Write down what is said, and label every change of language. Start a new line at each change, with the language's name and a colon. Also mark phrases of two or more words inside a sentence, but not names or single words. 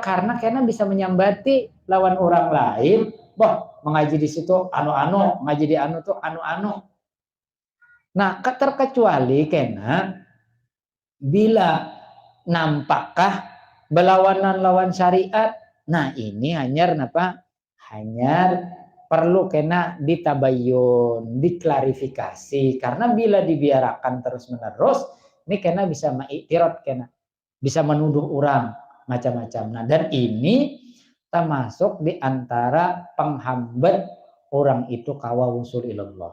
Banjar: Karena bisa menyambati lawan orang lain. Wah, mengaji di situ anu-anu, mengaji di anu tuh anu-anu. Nah, terkecuali bila nampakkah berlawanan lawan syariat. Nah, ini hanyar perlu ditabayun, diklarifikasi. Karena bila dibiarkan terus-menerus, ini bisa mengiktirot, bisa menuduh orang macam-macam. Nah, dan ini termasuk di antara penghambat orang itu kawa
Arabic: وصول إلى الله.